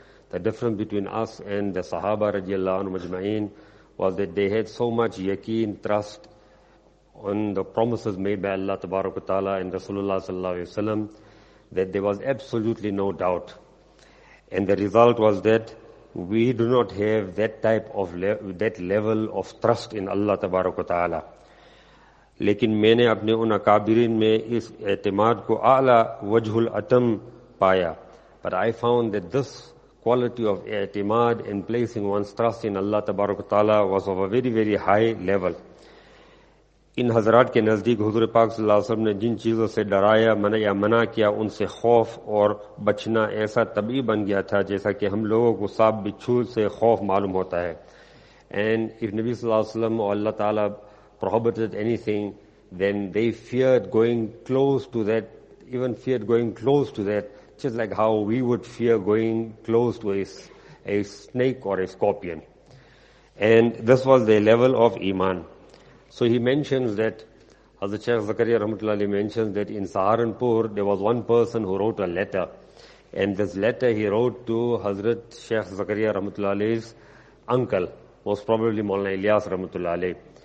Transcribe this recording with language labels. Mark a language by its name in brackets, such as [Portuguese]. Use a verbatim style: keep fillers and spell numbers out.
[English] The difference between us and the Sahaba رضی اللہ عنہ مجمعین was that they had so much yaqeen, trust on the promises made by Allah Tabarak wa Ta'ala and Rasulullah Sallallahu Alaihi Wasallam that there was absolutely no doubt. And the result was that we do not have that type of le- that level of trust in Allah Tabarak wa Ta'ala. [Urdu] لیکن میں نے اپنے ان اکابرین میں اس اعتماد کو اعلی وجہ الاتم پایا. [English] But I found that this quality of i'timad and placing one's trust in Allah Tabarak wa Ta'ala was of a very very high level. [Urdu] ان حضرات کے نزدیک حضور پاک صلی اللہ علیہ وسلم نے جن چیزوں سے ڈرایا منع یا منع کیا ان سے خوف اور بچنا ایسا طبیعی بن گیا تھا جیسا کہ ہم لوگوں کو سانپ بچھو سے خوف معلوم ہوتا ہے. [English] And if Nabi صلی اللہ علیہ وسلم or Allah Ta'ala prohibited anything, then they feared going close to that, even feared going close to that, just like how we would fear going close to a, a snake or a scorpion. And this was the level of Iman. So he mentions that, as the Shaykh Zakaria Rahmatullah Ali mentions that in Saharanpur there was one person who wrote a letter, and this letter he wrote to Hazrat Shaykh Zakaria Rahmatullah Ali's uncle, most probably Maulana Ilyas Rahmatullah Ali,